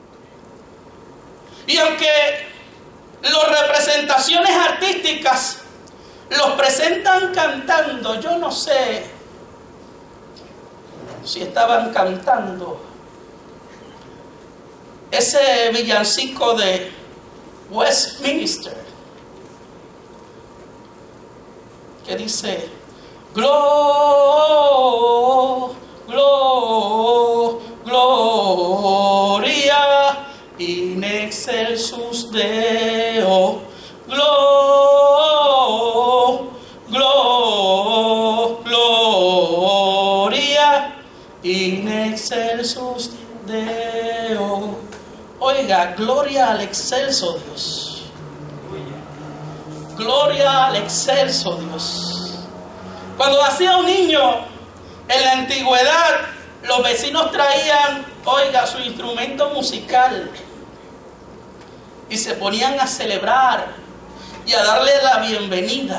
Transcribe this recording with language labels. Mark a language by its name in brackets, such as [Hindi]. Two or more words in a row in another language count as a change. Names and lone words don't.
[Spanish] Y aunque las representaciones artísticas los presentan cantando, yo no sé si estaban cantando ese villancico de Westminster que dice: [Latin] Gloria in excelsis Deo. Gloria in excelsis Deo. [Spanish] Oiga, gloria al excelso Dios. Gloria al excelso Dios. Cuando nacía un niño en la antigüedad, los vecinos traían, oiga, su instrumento musical y se ponían a celebrar y a darle la bienvenida.